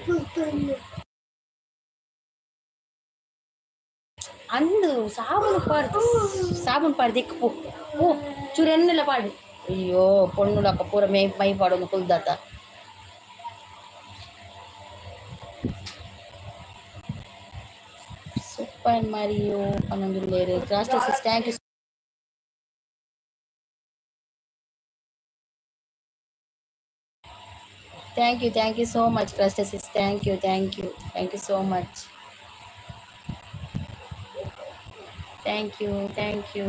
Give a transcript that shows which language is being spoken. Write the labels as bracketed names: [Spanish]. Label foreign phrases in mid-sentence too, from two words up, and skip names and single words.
[Tulu] ಅಂದು ಸಾಬುನ್ ಪಾಡು ದಿಕ್ಕು ಪೋ ಚೂರು ಎಣ್ಣೆಲ್ಲ ಪಾಡು ಅಯ್ಯೋ ಪೊಣ್ಣುಲಕ್ಕ ಪೂರ ಮೈ ಪಾಡೊಂದು ಕುಲ್ದಾತ ಸೂಪರ್ ಮಾರಿಯೋ ಅನ್ನೊಂದು ಬೇರೆ [English] class thank you. Thank you so much, Clusters. Thank you so much. Thank you.